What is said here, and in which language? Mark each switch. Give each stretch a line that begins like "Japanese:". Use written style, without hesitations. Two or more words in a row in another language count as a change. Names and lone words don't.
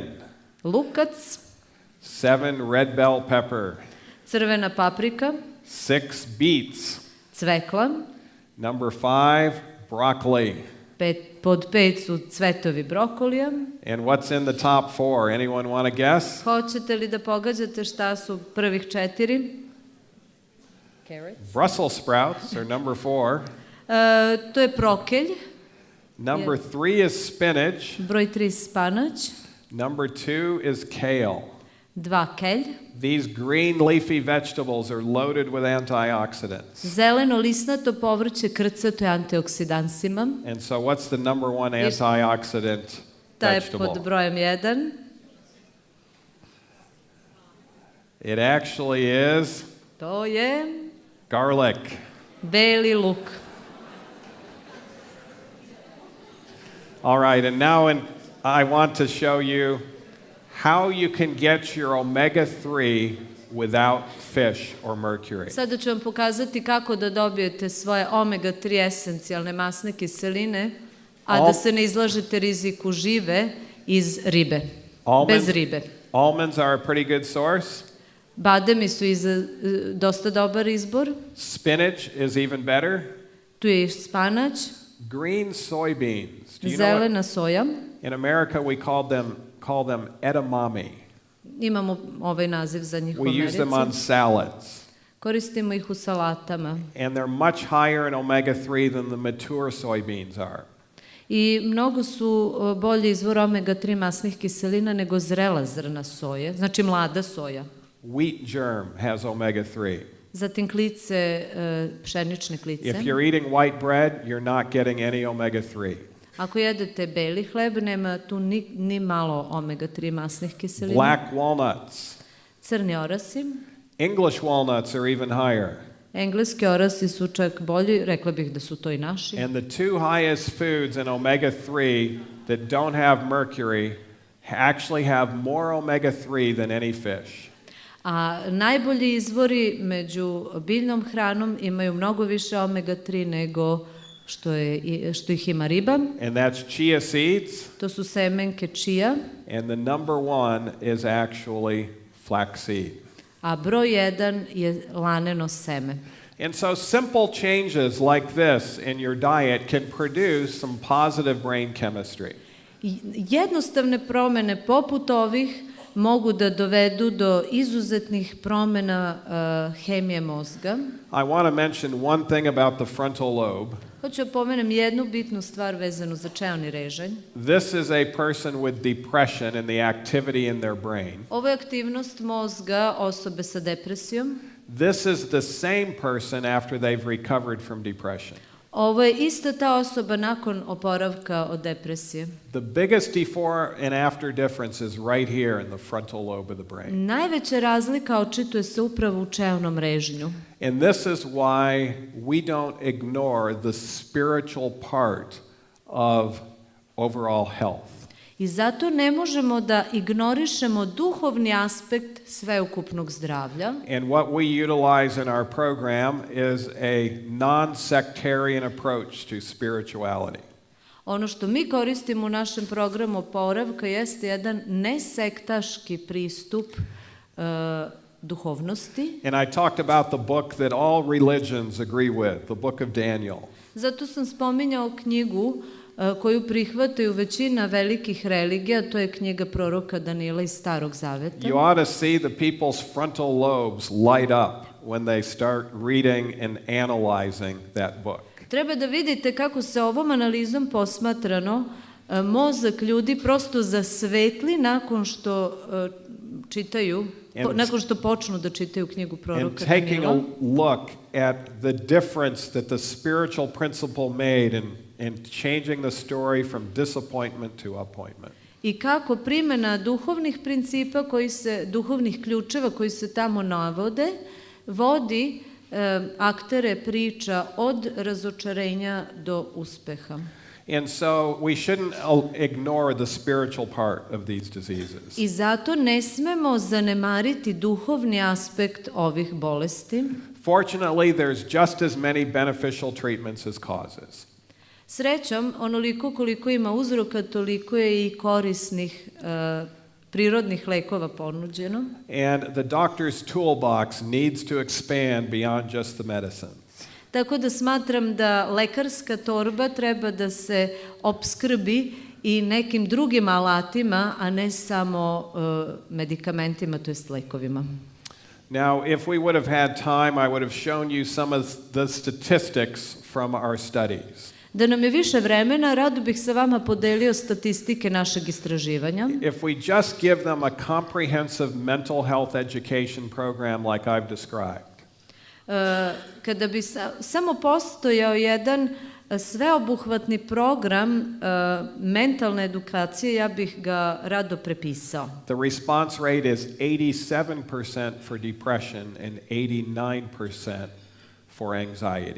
Serbian: Lukac.
English: 7, red bell pepper.
Serbian: Crvena paprika.
English: 6, beets.
Serbian: Cvekla.
English: Number 5, broccoli.
Serbian: Pod 5 su cvetovi brokolija.
English: And what's in the top 4? Anyone want to guess?
Serbian: Hoćete li da pogađate šta su prvih 4?
English: Carrots. Brussels sprouts are number 4.
Serbian: To je prokelj.
English: Number 3 is spinach.
Serbian: Broj 3 spanać.
English: Number 2 is kale.
Serbian: 2 kelj.
English: These green leafy vegetables are loaded with antioxidants.
Serbian: Zeleno lisnato povrće krcato je antioksidansima.
English: And so what's the number 1 antioxidant
Serbian: Ta je
English: vegetable?
Serbian: pod brojem 1.
English: It actually is
Serbian: To je
English: garlic.
Serbian: beli luk.
English: All right, and now I want to show you how you can get your omega-3 without fish or mercury.
Serbian: Sada ću vam pokazati kako da dobijete svoje omega-3 esencijalne masne kiseline, a da se ne izlažete riziku žive iz ribe, bez ribe.
English: Almonds are a pretty good source.
Serbian: Bademi su dosta dobar izbor.
English: Spinach is even better.
Serbian: Tu je i spanać.
English: Green soybeans. Do you know
Serbian: Zelena soja.
English: in America we call them edamame.
Serbian: Imamo ovaj naziv za njih u
English: We use them on
Serbian: Americi.
English: salads.
Serbian: Koristimo ih u salatama.
English: And they're much higher in omega-3 than the mature soybeans are.
Serbian: I mnogo su bolji izvor omega-3 masnih kiselina nego zrela zrna soje, znači mlada soja.
English: Wheat germ has omega-3.
Serbian: Zatim klice, pšenične klice.
English: If you're eating white bread, you're not getting any omega-3.
Serbian: Ako jedete beli hleb, nema tu ni malo omega-3 masnih kiselina.
English: Black walnuts.
Serbian: Crni orasi.
English: English walnuts are even higher.
Serbian: Engleski orasi su čak bolji, rekla bih da su to i naši.
English: And the two highest foods in omega-3 that don't have mercury actually have more omega-3 than any fish.
Serbian: A najbolji izvori među biljnom hranom imaju mnogo više omega-3 nego što ih ima riba.
English: And that's chia seeds.
Serbian: To su semenke čija.
English: And the number one is actually flaxseed.
Serbian: A broj 1 je laneno seme.
English: And so simple changes like this in your diet can produce some positive brain chemistry.
Serbian: Jednostavne promene poput ovih mogu da dovedu do izuzetnih promena hemije mozga.
English: I want to mention one thing about the frontal lobe.
Serbian: Hoću da pomenem jednu bitnu stvar vezanu za čeoni režanj.
English: This is a person with depression and the activity in their brain.
Serbian: Ovo je aktivnost mozga osobe sa depresijom.
English: This is the same person after they've recovered from depression.
Serbian: Ovo je ista ta osoba nakon oporavka od depresije.
English: The biggest before and after difference is right here in the frontal lobe of the brain.
Serbian: Najveća razlika očituje se upravo u čeonom režnju.
English: And this is why we don't ignore the spiritual part of overall health.
Serbian: I zato ne možemo da ignorišemo duhovni aspekt sveukupnog zdravlja.
English: And what we utilize in our program is a non-sectarian approach to spirituality.
Serbian: Ono što mi koristimo u našem programu oporavka jeste jedan nesektaški pristup duhovnosti.
English: And I talked about the book that all religions agree with, the book of Daniel.
Serbian: Zato sam spominjao knjigu koju prihvataju većina velikih religija, to je knjiga proroka Danila iz Starog Zaveta.
English: You ought to see the people's frontal lobes light up when they start reading and analyzing that book.
Serbian: Treba da vidite kako se ovom analizom posmatrano mozak ljudi prosto zasvetli nakon što čitaju, nakon što počnu da čitaju knjigu proroka Danila.
English: And taking a look at the difference that the spiritual principle made in changing the story from disappointment to appointment.
Serbian: I kako primjena duhovnih principa, duhovnih ključeva koji se tamo navode, vodi aktere priča od razočarenja do uspeha.
English: And so we shouldn't ignore the spiritual part of these diseases.
Serbian: I zato ne smemo zanemariti duhovni aspekt ovih bolesti.
English: Fortunately, there's just as many beneficial treatments as causes.
Serbian: Srećom, onoliko koliko ima uzroka, toliko je i korisnih prirodnih lekova ponuđeno.
English: And the doctor's toolbox needs to expand beyond just the medicines.
Serbian: Tako da smatram da lekarska torba treba da se opskrbi i nekim drugim alatima, a ne samo medikamentima, to jest lekovima.
English: Now, if we would have had time, I would have shown you some of the statistics from our studies.
Serbian: Da nam je više vremena, rado bih sa vama podelio statistike našeg istraživanja.
English: If we just give them a comprehensive mental health education program like I've described.
Serbian: Kada bi samo postojao jedan sveobuhvatni program mentalne edukacije, ja bih ga rado prepisao.
English: The response rate is 87% for depression and 89% for anxiety.